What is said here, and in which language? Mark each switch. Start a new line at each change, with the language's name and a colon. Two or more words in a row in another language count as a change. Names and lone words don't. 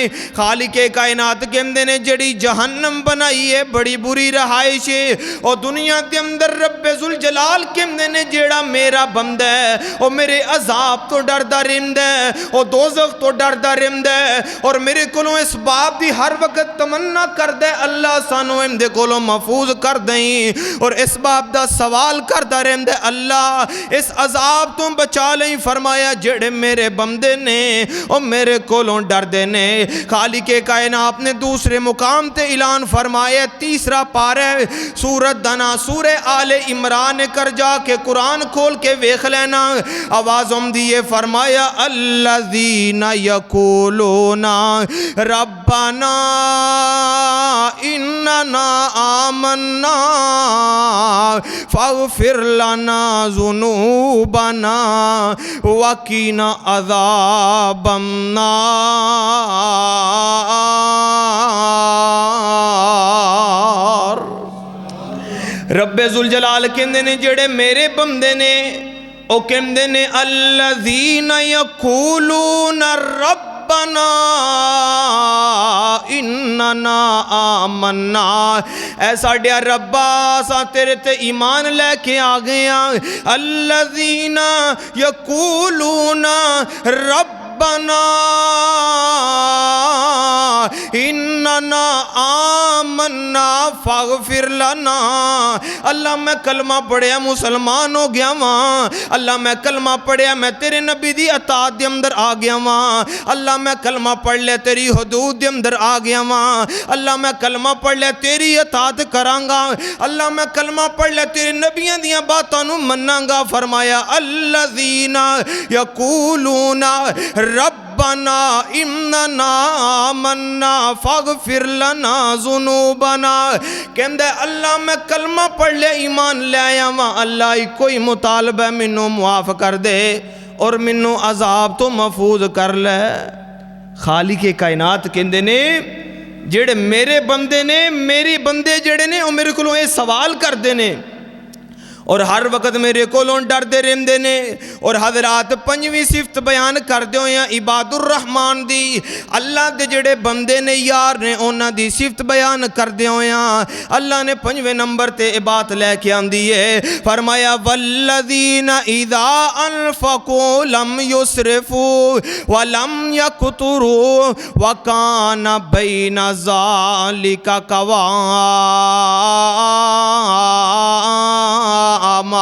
Punjabi: خالق کائنات کہندے نے جڑی جہنم بنائی ہے بڑی بری رہائش ہے، اور دنیا کے اندر رب ذوالجلال کہندے نے جیڑا میرا بندہ ہے اور میرے عذاب تو ڈردا رہندا ہے اور دوزخ تو ڈردا رہندا ہے، اور میرے کولوں اس باب دی ہر وقت تمنا کردا ہے اللہ سانو اندے کولوں محفوظ کر دیں، اور اس باب دا سوال کردا رہندا ہے اللہ اس عذاب تو بچا لیں۔ فرمایا جڑے میرے بندے نے اور میرے کولوں ڈردے نے۔ خالق کائنات نے دوسرے مقام تے اعلان فرمایا، تیسرا پارہ سورت دنا سورہ آل عمران کر جا کے قرآن کھول کے ویکھ لینا، آواز دیئے فرمایا
Arabic: الذین یقولون ربنا اننا آمنا فاغفر لنا ذنوبنا وقنا عذاب النار۔
Punjabi: رب ذوالجلال کہندے نے جڑے میرے بندے نے او کہندے نے
Arabic: الذین یقولون ربنا اننا آمنا،
Punjabi: اے ساڈیا ربا سا تیرے تے ایمان لے کے آ گئے ہاں۔
Arabic: الذین یقولون ربنا اننا آمنا فاغفر لنا،
Punjabi: اللہ میں کلمہ پڑھیا مسلمان ہو گیا ماں، اللہ میں کلمہ پڑھیا میں تیرے نبی دی اطاعت دے اندر آ گیا ماں، اللہ میں کلمہ پڑھ لے تیری حدود دے اندر آ گیا ماں، اللہ میں کلمہ پڑھ لے تیری اطاعت کرانگا، اللہ میں کلمہ پڑھ لے تیرے نبیوں دیاں باتاں نو منانگا۔ فرمایا
Arabic: الذین یقولون ربنا اننا آمنا فاغفر لنا ذنوبنا،
Punjabi: کہندے اللہ میں کلمہ پڑھ لے ایمان لے آیا ماں، اللہ کوئی مطالبہ منو معاف کر دے اور منو عذاب تو محفوظ کر لے۔ خالق کائنات کہندے نے جڑے میرے بندے نے، میری بندے جڑے نے وہ میرے کو یہ سوال کر دینے اور ہر وقت میرے کولوں ڈردے رہندے نے. اور حضرات پنجویں صفت بیان کردے ہوئے
Arabic: عباد الرحمان
Punjabi: دی, اللہ دے جڑے بندے نے یار نے انہاں دی صفت بیان کردے ہوئے اللہ نے پنجویں نمبر تے بات لے کے آندی ہے.
Arabic: فرمایا والذین اذا انفقوا لم یسرفوا ولم یقتروا وکان بین ذالک قواما.